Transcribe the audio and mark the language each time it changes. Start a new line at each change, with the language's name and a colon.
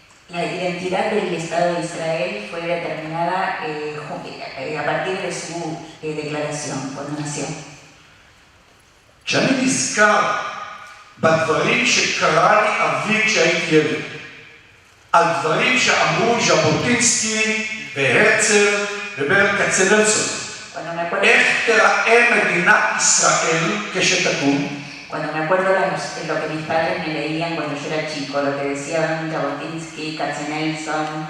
Spanish: La identidad del Estado de Israel fue determinada a partir de su declaración cuando nació.
Hebrew: כשאני נזכר בדברים שקרא לי אבי כשהייתי ילד, על דברים שאמרו ז'בוטינסקי והרצל וברל כצנלסון, איך תראה מדינת ישראל כשתקום?
Spanish: Cuando me acuerdo de lo que mis padres me leían cuando yo era chico, lo que decían Jabotinsky, Katzenelson,